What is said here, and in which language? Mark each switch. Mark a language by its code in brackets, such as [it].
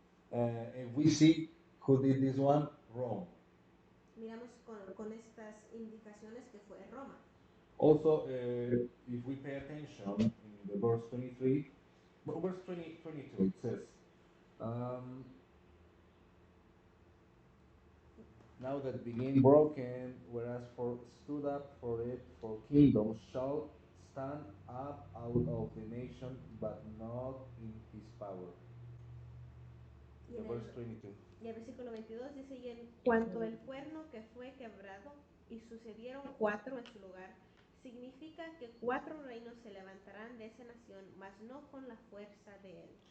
[en] And we see who did this one, Rome. [es] Miramos con estas indicaciones que fue Roma. [en] Also, if we pay attention in the verse 23, verse 22, it says, now that being broken, whereas stood up for it, for kingdoms shall stand up out of the nation, but not in his power. [es] Y en [en] Verse 22. [es] Y el versículo 22 dice, y en cuanto el cuerno que fue quebrado y sucedieron cuatro en su lugar, significa que cuatro reinos se levantarán de esa nación, mas no con la fuerza de él.